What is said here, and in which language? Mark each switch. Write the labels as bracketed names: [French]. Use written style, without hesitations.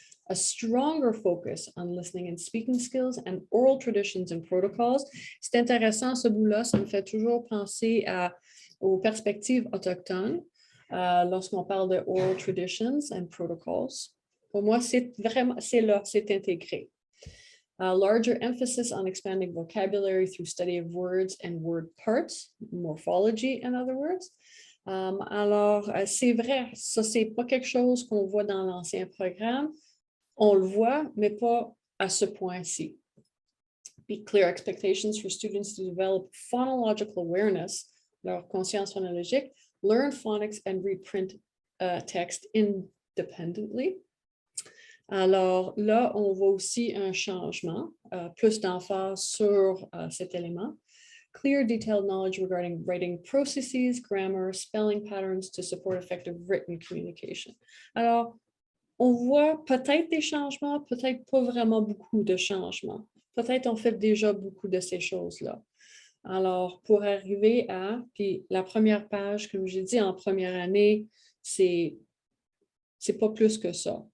[English] A stronger focus on listening and speaking skills and oral traditions and protocols. [French] C'est intéressant, ce bout-là, ça me fait toujours penser aux perspectives autochtones lorsqu'on parle de [English] oral traditions and protocols. [French] Pour moi, c'est là, c'est intégré. [English] A larger emphasis on expanding vocabulary through study of words and word parts, morphology, in other words. [French] Alors, c'est vrai, ça, c'est pas quelque chose qu'on voit dans l'ancien programme. On le voit, mais pas à ce point-ci. [English] Be clear expectations for students to develop phonological awareness, [French] leur conscience phonologique, [English] learn phonics and reprint text independently. [French] Alors là, on voit aussi un changement, plus d'emphase sur cet élément. [English] Clear, detailed knowledge regarding writing processes, grammar, spelling patterns to support effective written communication. [French] Alors, on voit peut-être des changements, peut-être pas vraiment beaucoup de changements. Peut-être on fait déjà beaucoup de ces choses-là. Alors, pour arriver à, puis la première page, comme j'ai dit, en première année, c'est pas plus que ça.